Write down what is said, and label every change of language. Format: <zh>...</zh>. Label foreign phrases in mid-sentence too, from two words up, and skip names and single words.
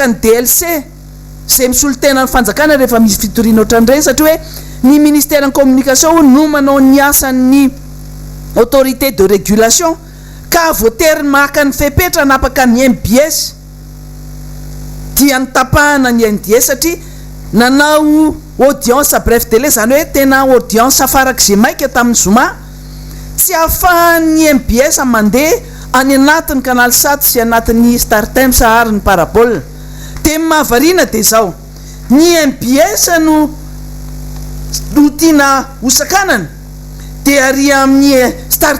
<mg>ny DLC zay misolotena ny fanjakana rehefa misy fitoriana ohatran'ireny satria hoe ny</mg> <fr>ministère en communication</fr> <mg>no manao ny asan'ny</mg> <fr>autorité de régulation</fr> <mg>ka voatery maka ny fepetra napaka ny MBS dia nitapahana ny NDS satria nanao</mg> <fr>audience à bref délai</fr> <mg>zany hoe tena audience afarak'izay maika tamin'ny zoma tsy ahafahan'ny MBS mandeha any anatin'ny canal 7 sy anatin'ny Star Times ary ny parabole de mahavariana de zao ny MBS no tiana hosakanana de ary amin'ny Star</mg>